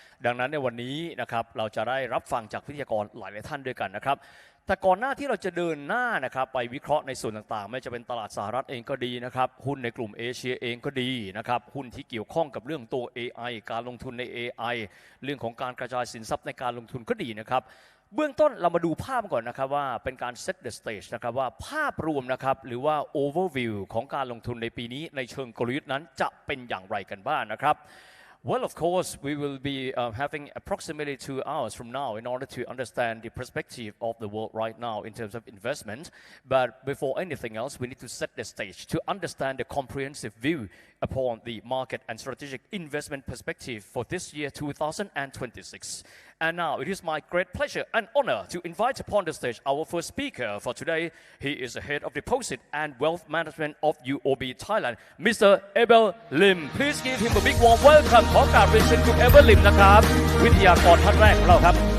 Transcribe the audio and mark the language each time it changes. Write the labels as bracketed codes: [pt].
[th] ดังนั้นในวันนี้นะครับเราจะได้รับฟังจากวิทยากรหลายท่านด้วยกันนะครับแต่ก่อนหน้าที่เราจะเดินหน้านะครับไปวิเคราะห์ในส่วนต่างๆไม่จะเป็นตลาดสหรัฐเองก็ดีนะครับหุ้นในกลุ่มเอเชียเองก็ดีนะครับหุ้นที่เกี่ยวข้องกับเรื่องตัว AI การลงทุนใน AI เรื่องของการกระจายสินทรัพย์ในการลงทุนก็ดีนะครับเบื้องต้นเรามาดูภาพก่อนนะครับว่าเป็นการ [en] set the stage [th] นะครับว่าภาพรวมนะครับหรือว่า overview ของการลงทุนในปีนี้ในเชิงกลยุทธ์นั้นจะเป็นอย่างไรกันบ้างนะครับ [en] Well, of course, we will be having approximately 2 hours from now in order to understand the perspective of the world right now in terms of investment. But before anything else, we need to set the stage to understand the comprehensive view upon the market and strategic investment perspective for this year 2026. And now it is my great pleasure and honor to invite upon the stage our first speaker for today. He is the head of deposit and wealth management of UOB Thailand, Mr. Abel Lim. Please give him a big warm welcome. [th] ขอกราบเรียนเชิญคุณ Abel Lim นะครับวิทยากรท่านแรกของเราครับ